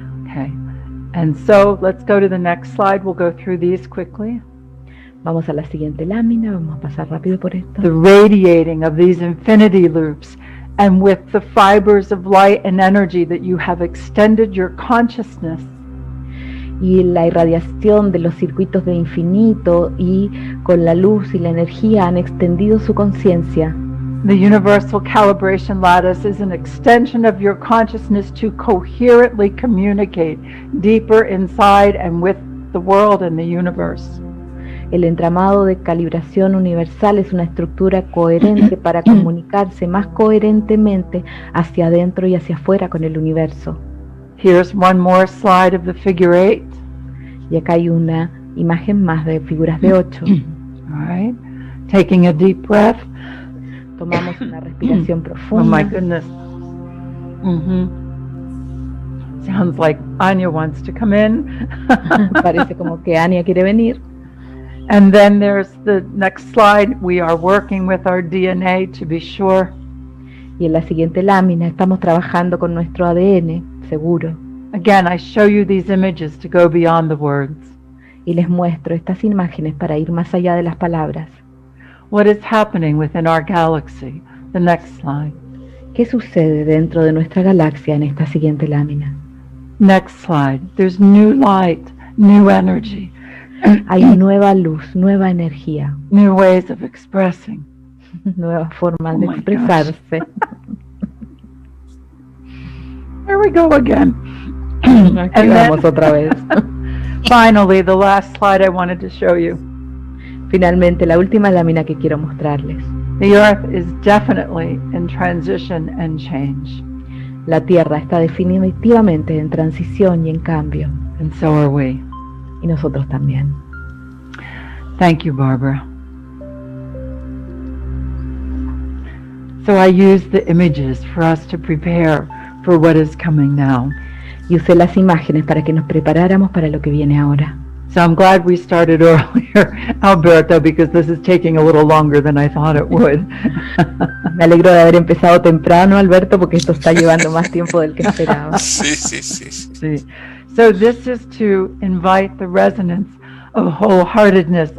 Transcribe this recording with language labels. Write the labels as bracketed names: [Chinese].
[English] Okay, and so let's go to the next slide. We'll go through these quickly. [Spanish] Vamos a la siguiente lámina, vamos a pasar rápido por esto. [English] The radiating of these infinity loops, and with the fibers of light and energy that you have extended your consciousness. [Spanish] Y la irradiación de los circuitos de infinito y con la luz y la energía han extendido su conciencia. [English] The universal calibration lattice is an extension of your consciousness to coherently communicate deeper inside and with the world and the universe. [Spanish] El entramado de calibración universal es una estructura coherente para comunicarse más coherentemente hacia adentro y hacia afuera con el universo. [English] Here's one more slide of the figure eight. [Spanish] Y acá hay una imagen más de figuras de 8. [English] All right. Taking a deep breath. [Spanish] Tomamos una respiración Oh profunda. [English] my goodness. Sounds like Anya wants to come in. [Spanish] Parece como que Anya quiere venir. [English] And then there's the next slide. We are working with our DNA to be sure. [Spanish] Y en la siguiente lámina estamos trabajando con nuestro ADN, seguro. [English] Again, I show you these images to go beyond the words. [Spanish] Y les muestro estas imágenes para ir más allá de las palabras. [English] What is happening within our galaxy? The next slide. [Spanish] ¿Qué sucede dentro de nuestra galaxia en esta siguiente lámina? [English] Next slide. There's new light, new energy. [Spanish] Hay nueva luz, nueva energía, [English] New ways of expressing. [Spanish] nuevas formas de [English] Oh my [Spanish] expresarse. [English] There we go again. [Spanish] Aquí [English] And [Spanish] vamos [English] then- [Spanish] otra vez. [English] Finally, the last slide I wanted to show you. [Spanish] Finalmente, la última lámina que quiero mostrarles. [English] The Earth is definitely in transition and change, [Spanish] La Tierra está definitivamente en transición y en cambio. [English] and so are we. [Spanish] Y nosotros también. [English] Thank you, Barbara. So I used the images for us to prepare for what is coming now. [Spanish] Y usé las imágenes para que nos preparáramos para lo que viene ahora. [English] So I'm glad we started earlier, Alberto, because this is taking a little longer than I thought it would. [Spanish] Me alegro de haber empezado temprano, Alberto, porque esto está llevando más tiempo del que esperaba. Sí, sí, sí. sí. [English] See. So this is to invite the resonance of wholeheartedness.